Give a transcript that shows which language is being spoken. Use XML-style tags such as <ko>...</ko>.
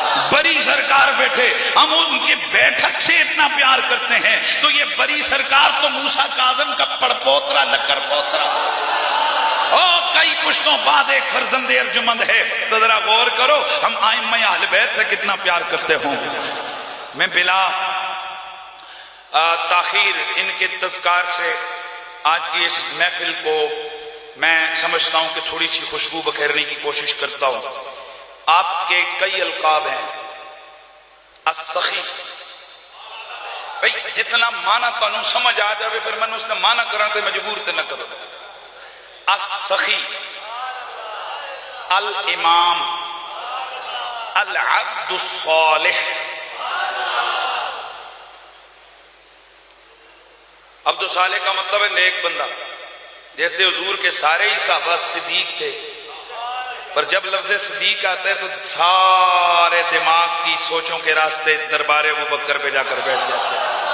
<ur>بری سرکار بیٹھے، ہم ان کے بیٹھک سے اتنا پیار کرتے ہیں، تو یہ بری سرکار تو موسیٰ کاظم کا پڑپوترا لکر پوترا کئی پشتوں بعد ایک فرزند ارجمند ہے۔ تو ذرا غور کرو ہم ائمہ اہل بیت سے کتنا پیار کرتے ہوں۔ میں بلا تاخیر ان کے تذکار سے آج کی اس محفل کو میں سمجھتا ہوں کہ تھوڑی سی خوشبو بکھیرنے کی کوشش کرتا ہوں. آپ کے کئی القاب ہیں.</ur> <pa>السخی، بھئی جتنا معنی تانوں سمجھ آ جاوے پھر میں اس نے معنی کرنا تے مجبور تے نہ کرو.</pa> <ur>السخی، الامام، العبد الصالح. عبد الصالح کا مطلب ہے نیک بندہ. جیسے حضور کے سارے ہی صحابہ صدیق تھے، پر جب لفظ صدیق آتا ہے تو سارے دماغ کی سوچوں کے راستے دربار ابوبکر پہ جا کر بیٹھ جاتے ہیں.</ur>